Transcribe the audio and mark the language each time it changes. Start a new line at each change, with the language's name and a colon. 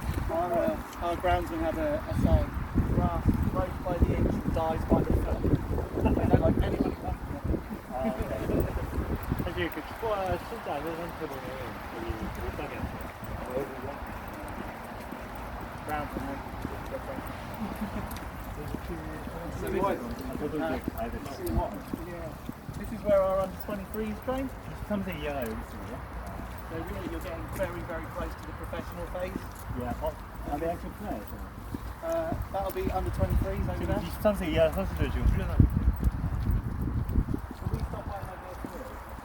English: Our grounds will have a sign. Grass grows by the inch and dies by the foot. They don't like anybody touching it.
Korean: 사실 그 축구화 신지 않은 상태로는 여기 못 가게 하세요.
English: Grounds will have
Korean: 저도 이제 가야 돼요.
English: This is where our under 23s train.
Korean: 23세 이하가 여기 있습니다.
English: So really you're getting very, very close to the professional phase. Are they actually players? That'll be under 23s over
Korean: 지금
English: there.
Korean: 23세 이하 선수들 지금 훈련하고 있어요.
English: Shall we stop by my door tomorrow?